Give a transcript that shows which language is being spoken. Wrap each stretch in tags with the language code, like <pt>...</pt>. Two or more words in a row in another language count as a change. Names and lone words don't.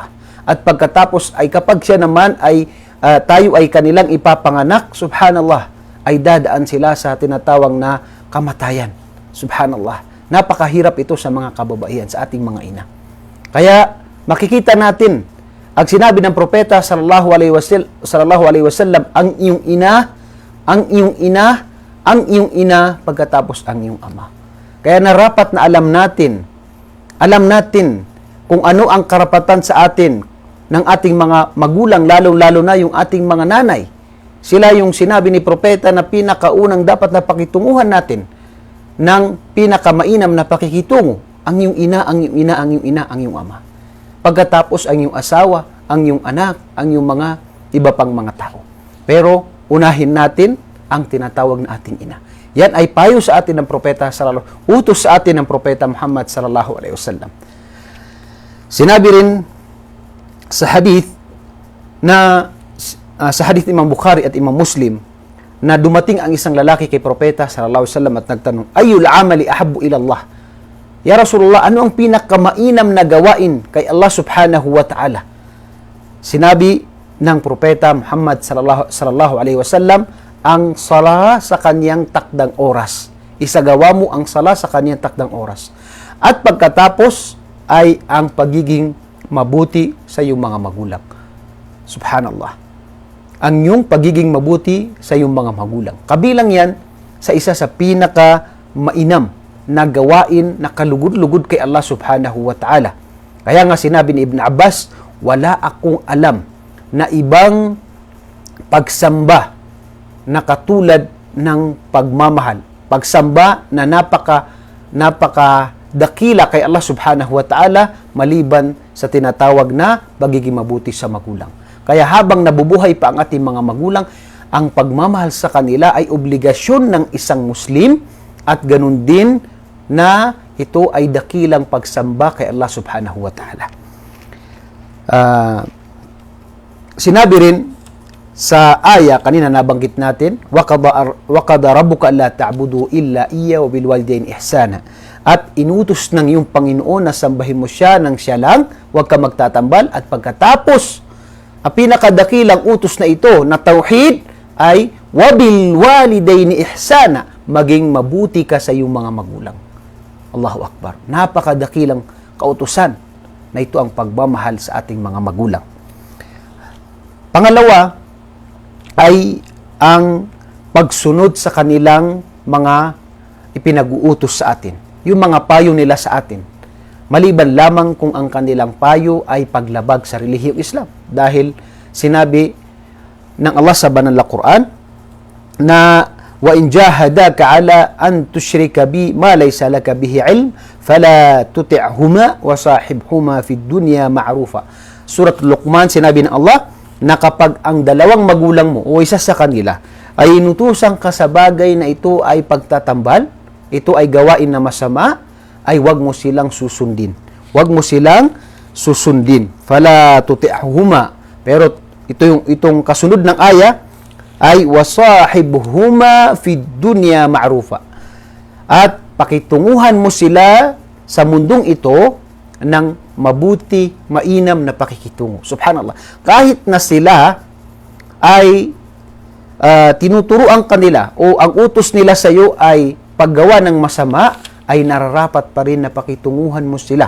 <tl>At pagkatapos ay kapag siya naman ay tayo ay kanilang ipapanganak, subhanallah, ay dadaan sila sa tinatawag na kamatayan. Subhanallah. Napakahirap ito sa mga kababaihan, sa ating mga ina. Kaya makikita natin, ang sinabi ng Propeta</tl> <ar>صلى الله عليه وسلم,</ar> <tl>ang iyong ina, ang iyong ina, ang iyong ina, pagkatapos ang iyong ama. Kaya narapat na alam natin kung ano ang karapatan sa atin ng ating mga magulang, lalong-lalo na yung ating mga nanay. Sila yung sinabi ni propeta na pinakaunang dapat na pakitunguhan natin ng pinakamainam na pakikitungo. Ang iyong ina, ang iyong ina, ang iyong ina, ang iyong ama. Pagkatapos ang iyong asawa, ang iyong anak, ang iyong mga iba pang mga tao. Pero unahin natin ang tinatawag na ating ina. Yan ay payo sa atin ng propeta utos sa atin ng propeta Muhammad</tl> <ar>صلى الله عليه وسلم.</ar> <tl>Sinabi rin sa hadith na sa hadith ni Imam Bukhari at Imam Muslim na dumating ang isang lalaki kay propeta</tl> <ar>صلى الله عليه وسلم</ar> <tl>at nagtanong,</tl> <ar>"أي الأعمال أحب إلى الله?" يا رسول الله,</ar> <tl>ano ang pinakamainam na gawain kay Allah</tl> <ar>سبحانه وتعالى?</ar> <tl>Sinabi ng propeta Muhammad</tl> <ar>صلى الله عليه وسلم,</ar> <tl>ang sala sa kanyang takdang oras. Isagawa mo ang sala sa kanyang takdang oras. At pagkatapos ay ang pagiging mabuti sa iyong mga magulang. Subhanallah. Ang iyong pagiging mabuti sa iyong mga magulang. Kabilang yan sa isa sa pinaka mainam na gawain na kalugod-lugod kay Allah</tl> <ar>سبحانه وتعالى.</ar> <tl>Kaya nga sinabi ni Ibn Abbas, wala akong alam na ibang pagsamba na katulad ng pagmamahal. Pagsamba na napaka dakila kay Allah</tl> <ar>سبحانه وتعالى</ar> <tl>maliban sa tinatawag na pagiging mabuti sa magulang. Kaya habang nabubuhay pa ang ating mga magulang, ang pagmamahal sa kanila ay obligasyon ng isang Muslim at ganun din na ito ay dakilang pagsamba kay Allah</tl> <ar>سبحانه وتعالى.</ar> <tl>Sinabi rin sa aya, kanina nabanggit natin,</tl> <ar>وَقَضَى رَبُّكَ أَلَّا تَعْبُدُوا إِلَّا إِيَّهُ وَبِالْوَالِدَيْنِ إِحْسَانًا.</ar> <tl>At inutos ng iyong Panginoon na sambahin mo siya ng siya lang, huwag ka magtatambal, at pagkatapos, ang pinakadakilang utos na ito, na tauhid, ay</tl> <ar>وَبِالْوَالِدَيْنِ إِحْسَانًا,</ar> <tl>maging mabuti ka sa iyong mga magulang.</tl> <ar>الله أكبر.</ar> <tl>Napakadakilang kautusan na ito ang pagmamahal sa ating mga magulang. Pangalawa ay ang pagsunod sa kanilang mga ipinag-uutos sa atin. Yung mga payo nila sa atin. Maliban lamang kung ang kanilang payo ay paglabag sa relihiyong Islam. Dahil sinabi ng Allah sa banal na Quran na</tl> <ar>وَإِنْ جَاهَدَاكَ عَلَىٰ أَنْ تُشْرِكَ بِي مَا لَيْسَ لَكَ بِهِ عِلْمٍ فَلَا تُطِعْهُمَا وَصَاحِبْهُمَا فِي الدُّنْيَا مَعْرُوفًا.</ar> <tl>Surat Luqman, sinabi ng Allah na kapag ang dalawang magulang mo o isa sa kanila ay inutusan ka sa bagay na ito ay pagtatambal, ito ay gawain na masama, ay wag mo silang susundin. Wag mo silang susundin.</tl> <ar>فَلَا تُطِعْهُمَا.</ar> <tl>Pero itong kasunod ng aya ay</tl> <ar>وصاحبهما في الدنيا معروفا.</ar> <tl>At pakitunguhan mo sila sa mundong ito ng mabuti, mainam na pakikitungo. Subhanallah. Kahit na sila ay tinuturuan kanila o ang utos nila sa iyo ay paggawa ng masama, ay nararapat pa rin na pakitunguhan mo sila.</tl>